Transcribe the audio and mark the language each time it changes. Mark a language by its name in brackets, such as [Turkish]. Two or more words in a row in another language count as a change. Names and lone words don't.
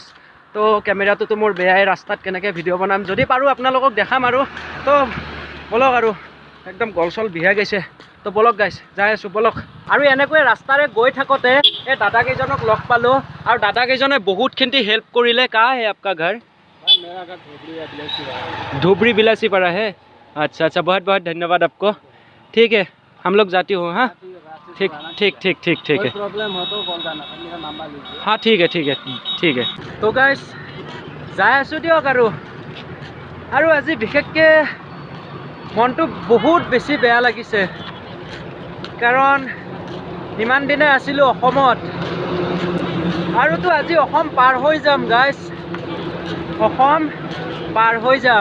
[Assamese] তো কেমেৰাটোতো মোৰ বেয়াই, ৰাস্তাত কেনেকৈ ভিডিঅ' বনাম, যদি পাৰোঁ আপোনালোকক দেখাম আৰু। তো বলক, আৰু একদম গল চল বিহাই গৈছে, তো বলক গাইজ, যাই আছোঁ বলক। আৰু এনেকৈ ৰাস্তাৰে গৈ থাকোঁতে এই দাদাকেইজনক লগ পালোঁ, আৰু দাদাকেইজনে বহুতখিনি হেল্প কৰিলে। [Hindi] कहाँ है आपका घर? मेरा घर धुबरी बिलासी पारा है। अच्छा अच्छा, बहुत बहुत धन्यवाद आपको। ठीक है, हम लोग जाती हूँ। हाँ ठीक ठीक ठीक ठीक ठीक है, प्रॉब्लम हो तो कॉल करना, मेरा नंबर लीजिए। हाँ ठीक है ठीक है ठीक है। [Assamese] तो गाइस যাই আছোঁ দিয়ক, আৰু আজি বিশেষকৈ মনটো বহুত বেছি বেয়া লাগিছে, কাৰণ ইমান দিনে আছিলোঁ অসমত, আৰুতো আজি অসম পাৰ হৈ যাম গাইজ, অসম পাৰ হৈ যাম।